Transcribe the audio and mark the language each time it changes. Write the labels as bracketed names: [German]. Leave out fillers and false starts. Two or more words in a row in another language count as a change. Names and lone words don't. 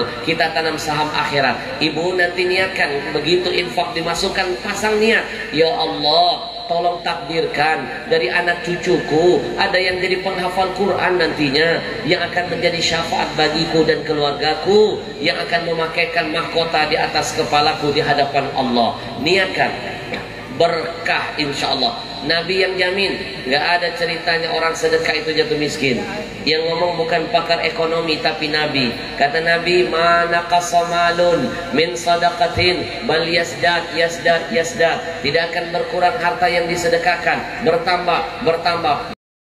[Indonesian] Kita tanam saham akhirat. Ibu nanti niatkan, begitu infak dimasukkan, pasang niat, ya Allah, tolong takdirkan dari anak cucuku ada yang jadi penghafal Quran nantinya, yang akan menjadi syafaat bagiku dan keluargaku, yang akan memakaikan mahkota di atas kepalaku di hadapan Allah. Niatkan berkah [Arabic] إن شاء الله. [Indonesian] Nabi yang jamin, nggak ada ceritanya orang sedekah itu jatuh miskin. Yang ngomong bukan pakar ekonomi tapi Nabi. Kata Nabi, [Arabic] ما نقص مال من صدقة بل يزداد يزداد يزداد. [Indonesian] Tidak akan berkurang harta yang disedekahkan, bertambah bertambah.